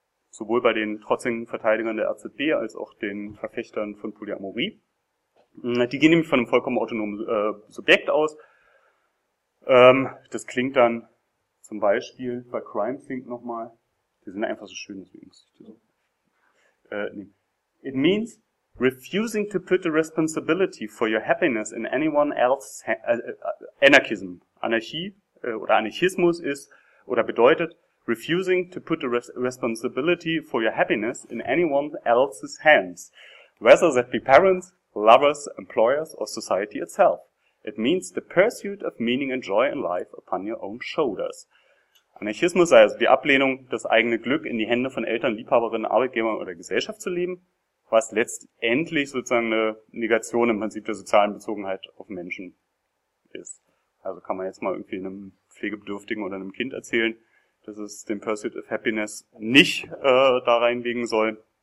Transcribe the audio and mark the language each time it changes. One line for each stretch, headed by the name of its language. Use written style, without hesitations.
German: Sowohl bei den trotzigen Verteidigern der RZB als auch den Verfechtern von Polyamorie. Die gehen nämlich von einem vollkommen autonomen Subjekt aus. Das klingt dann zum Beispiel bei Crime Sync nochmal. Die sind einfach so schön, deswegen muss ich das so.
English: It means refusing to put the responsibility for your happiness in anyone else's Anarchism.
German: Anarchie oder Anarchismus ist oder bedeutet
English: refusing to put the responsibility for your happiness in anyone else's hands. Whether that be parents, lovers, employers, or society itself. It means the pursuit of meaning and joy in life upon your own shoulders.
German: Anarchismus sei also die Ablehnung, das eigene Glück in die Hände von Eltern, Liebhaberinnen, Arbeitgebern oder Gesellschaft zu leben, was letztendlich sozusagen eine Negation im Prinzip der sozialen Bezogenheit auf Menschen ist. Also kann man jetzt mal irgendwie einem Pflegebedürftigen oder einem Kind erzählen, dass es den Pursuit of Happiness nicht da reinlegen soll.